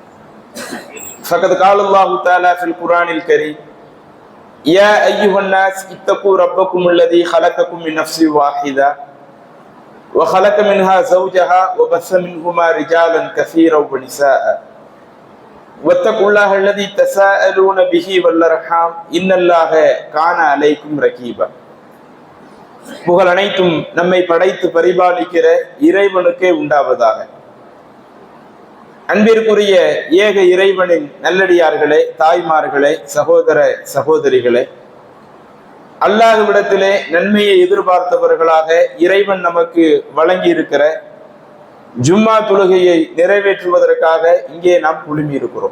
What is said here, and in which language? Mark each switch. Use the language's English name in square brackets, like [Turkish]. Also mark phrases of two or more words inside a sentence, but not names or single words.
[Arabic] فقد قال الله تعالى في القرآن الكريم: يا أيها الناس اتقوا ربكم الذي خلقكم من نفس واحدة وخلق منها زوجها وبث منهما رجالا كثيرا ونساء واتقوا الله الذي تساءلون به والأرحام إن الله كان عليكم رقيبا. [Tamil] புகழ் அனைத்தும் நம்மை படைத்து பரிபாலிக்கிற இறைவனுக்கே உண்டாவதாக. அன்பிற்குரிய ஏக இறைவனின் நல்லடியார்களே, தாய்மார்களே, சகோதர சகோதரிகளே, அல்லாஹ்விடத்திலே நன்மையை எதிர்பார்த்தவர்களாக இறைவன் நமக்கு வழங்கி இருக்கிற ஜும்மா தொழுகையை நிறைவேற்றுவதற்காக இங்கே நாம் குழுமி இருக்கிறோம்.